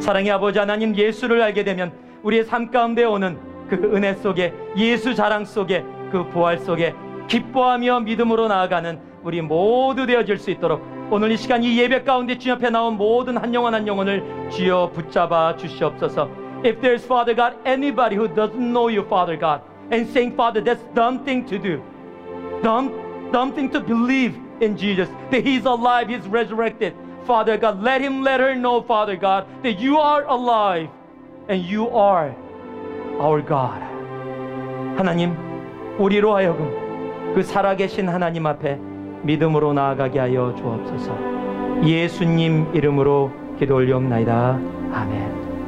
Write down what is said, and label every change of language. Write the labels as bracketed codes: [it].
[ko] 사랑의 아버지 하나님, 예수를 알게 되면 우리의 삶 가운데 오는 그 은혜 속에, 예수 자랑 속에, 그 부활 속에 기뻐하며 믿음으로 나아가는 우리 모두 되어질 수 있도록 오늘 이 시간 이 예배 가운데 주님 앞에 나온 모든 한 영혼 한 영혼을 주여 붙잡아 주시옵소서. [en] If there's, Father God, anybody who doesn't know you, Father God, and saying, Father, that's dumb thing to do, dumb thing to believe in Jesus, that He's alive, He's resurrected, Father God, let him, let her know, Father God, that you are alive and you are our God. [ko] 하나님, 우리로 하여금 그 살아계신 하나님 앞에 믿음으로 나아가게 하여 주옵소서. 예수님 이름으로 기도 올리옵나이다. 아멘.